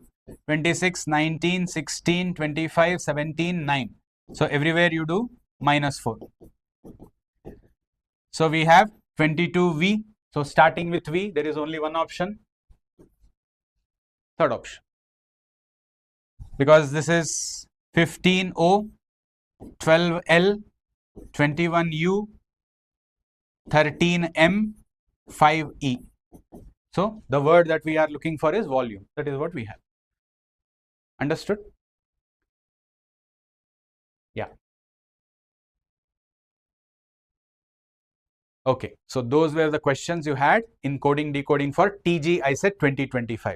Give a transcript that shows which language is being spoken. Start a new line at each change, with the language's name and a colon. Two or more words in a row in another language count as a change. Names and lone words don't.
English: 26, 19, 16, 25, 17, 9. So everywhere you do -4. So we have 22V. So starting with V, there is only one option. Third option. Because this is 15O, 12L, 21U, 13M, 5E. So the word that we are looking for is volume. That is what we have. Understood? Yeah. Okay. So those were the questions you had in coding decoding for TG ICET 2025.